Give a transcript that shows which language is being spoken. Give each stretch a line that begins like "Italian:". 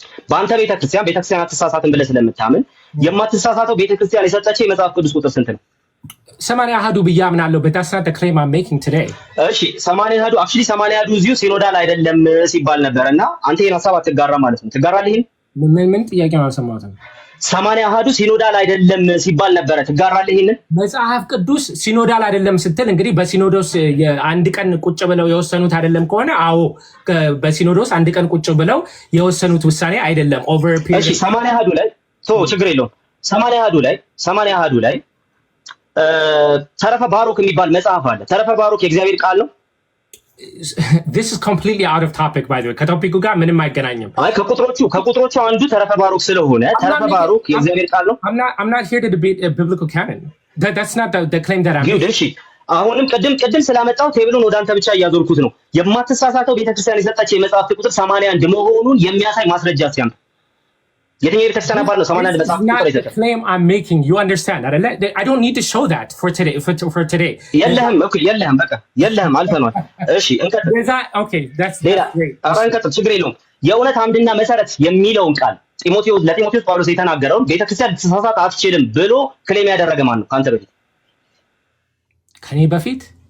Amharic: በአንተ ቤተ ክርስቲያን አትሳሳትም ብለህ ስለምታምን የማትሳሳተው ቤተ ክርስቲያን የሰጠች የመጽሐፍ ቅዱስ ቁጥር ስንት ነው? 80 አሃዱ ብዬ አምናለሁ።
English: but that's not the claim I'm making today.
Amharic: እሺ 80 አሃዱ actually 80 አሃዱ እዚሁ ሲኖዳል አይደለም ሲባል ነበርና አንተ ይሄን ሐሳብ አትጋራ ማለት ነው። ትጋራለህ? ይሄን ምን ጥያቄ ነው አልሰማሁትም። 80 አሃዱ ሲኖዳል አይደለም ሲባል ነበረ። ትጋራለህ? ይሄን መጽሐፍ ቅዱስ ሲኖዳል አይደለም ስትል እንግዲህ በሲኖዶስ አንድ ቀን ቁጭ ብለው የወሰኑት አይደለም ከሆነ አዎ፣ በሲኖዶስ አንድ ቀን ቁጭ ብለው የወሰኑት ውሳኔ አይደለም ኦቨር ፒሪየድ። እሺ 80 አሃዱ ላይ ችግር የለውም። 80 አሃዱ ላይ ተረፈ ባሮክ የሚባል መጽሐፍ አለ። ተረፈ ባሮክ የእግዚአብሔር ቃል ነው።
English: This is completely out of topic by the way.
Amharic: ከቶፒኩ ጋር ምንም አይገናኝም። አይ ከቁጥሮቹ አንዱ ተረፈ ባሮክ ስለሆነ ተረፈ ባሮክ የእግዚአብሔር ቃል ነው።
English: I'm not here to debate a biblical canon. That's not the claim that I'm making.
Amharic: እሺ አሁንም ቅድም ስላመጣው ቴብሉን ወደ አንተ ብቻ እያዞርኩት ነው። የማትሳሳተው ቤተክርስቲያን የሰጣቸው የመጽሐፍት ቁጥር 81 መሆኑን የሚያሳይ ማስረጃ ሲያም የትኛው ቤተክርስቲያን አባል ነው 81 መጽሐፍ ቁጥር የሰጠው?
English: Claim I'm making, you understand? I don't need to show that for today.
Amharic: የለህም በቃ የለህም አልፈኗል። እሺ እንቀጥል።
English: Okay, that's great.
Amharic: እንቀጥል፣ ችግር የለውም። የእውነት አምድና መሰረት የሚለውን ቃል ለጢሞቴዎስ ጳውሎስ የተናገረውን ቤተክርስቲያን ልትሳሳት አትችልም ብሎ ክሌም ያደረገ ማን ነው? ካንተ በፊት ከኔ በፊት